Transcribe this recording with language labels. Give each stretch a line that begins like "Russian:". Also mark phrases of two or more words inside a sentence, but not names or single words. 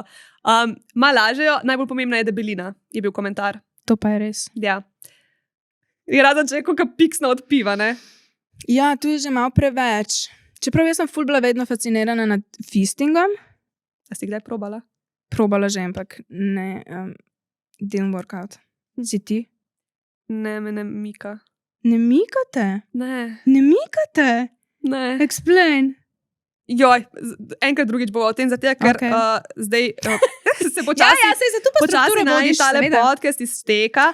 Slovenian: Ma lažejo, najbolj pomembna je debelina, je bil komentar. To pa je res. Ja. Je rada, če je kakšna piksna od piva, ne? Ja, tu je že malo preveč. Čeprav jaz sem ful bila vedno fascinirana nad fistingom. A si kdaj probala? Probala že, ampak ne,
English: didn't work out.
Slovenian: Si ti? Ne, me ne mika. Ne mikate? Ne. Ne mikate? Ne. Explain. Joj, enkrat drugič bo o tem, zato ker zdaj se počasi sej se tu pa strukturo vodiš, tale seveda. podcast izteka.